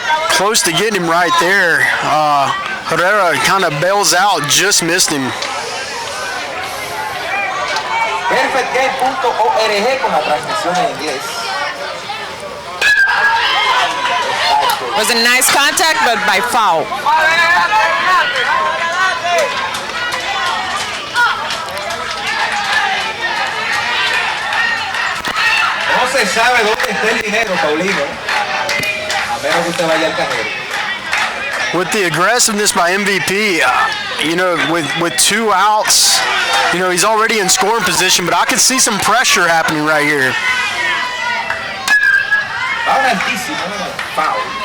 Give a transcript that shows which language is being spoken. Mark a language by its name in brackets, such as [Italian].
[English] Close to getting him right there. Herrera kind of bails out, just missed him. [Spanish] Perfectgame.org con la transmisión en inglés. [English] Was a nice contact, but by foul. [Spanish] No se sabe dónde está el dinero, Paulino. A menos que usted vaya al cajero. [English] With the aggressiveness by MVP, you know, with 2 outs, you know, he's already in scoring position, but I could see some pressure happening right here. [Spanish] Ahora altísimo, foul.